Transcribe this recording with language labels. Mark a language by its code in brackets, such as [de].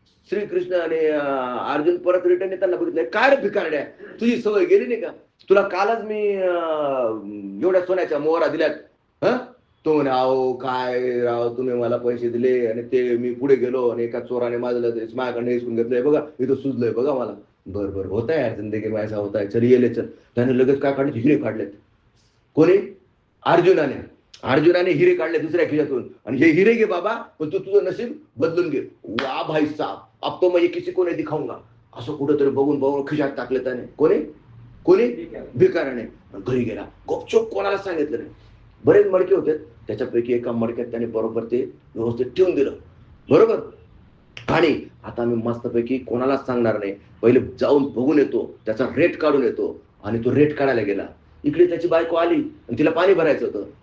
[mr] श्रीकृष्ण आणि अर्जुन परत रिटर्न येताना बघितलं. काय रे भिकारड्या, तुझी सवय गेली नाही का? तुला कालच मी एवढ्या सोन्याच्या मोहरा दिल्यात. तो म्हणे, अहो काय राव, तुम्ही मला पैसे दिले आणि ते मी पुढे गेलो आणि एका चोराने माझ्याकडनं हिसकून घेतलंय बघा, इथं सुजलंय बघा मला. बरं होता यार, [hi] जिंदगी में ऐसा होता है, चल ये ले चल. [mr] त्याने लगेच काय काढले? हिरे काढलेत. कोणी? अर्जुनाने हिरे काढले दुसऱ्या खिशातून, आणि हे हिरे घे बाबा, पण तू तुझं नशीब बदलून घे. [hi] वा भाई साहब, अब तो मैं किसी को नहीं दिखाऊंगा. [mr] असं कुठंतरी बघून खिशात टाकले त्याने. कोणी? भिकाऱ्याने. घरी गेला, गपचूप, कोणाला सांगितलं नाही. बरेच मडके होते, त्याच्यापैकी एका मडक्यात त्याने बरोबर ते व्यवस्थित ठेवून दिलं. बरोबर. आणि आता मी मस्तपैकी कोणालाच सांगणार नाही, पहिले जाऊन बघून येतो, त्याचा रेट काढून येतो. आणि तो रेट काढायला गेला. इकडे त्याची बायको आली आणि तिला पाणी भरायचं होतं.